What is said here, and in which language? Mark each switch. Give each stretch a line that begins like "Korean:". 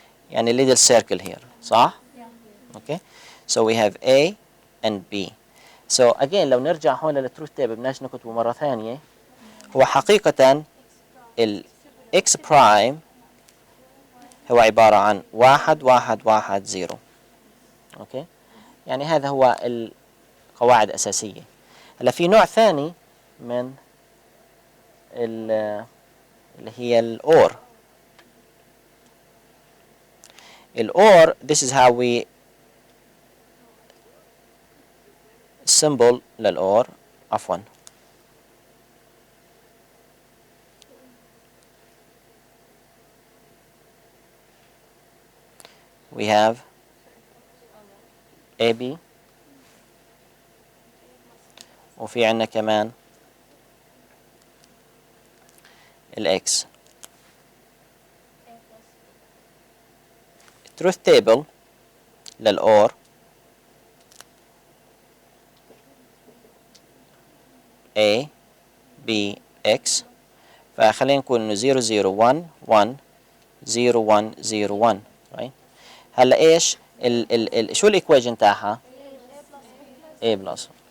Arabic: يعني
English: little circle here
Arabic: صح؟
English: okay so we have A and B
Arabic: so again لو نرجع هون للتروث تيبل بدناش نكتبه مرة ثانية هو حقيقة ال X prime هو عبارة عن 1 1 1 0 اوكي يعني هذا هو القواعد الأساسية. هلا في نوع ثاني من اللي هي الأور. الأور
English: this is how we symbol
Arabic: للأور عفوا
English: we have AB
Arabic: وفي عنا كمان الإكس. truth table للأور A B X فخلينا نقول إنه 0 0 1 1 0 1 0 1
English: right
Arabic: هلا إيش شو الإيكويجن تاعها؟ A بلس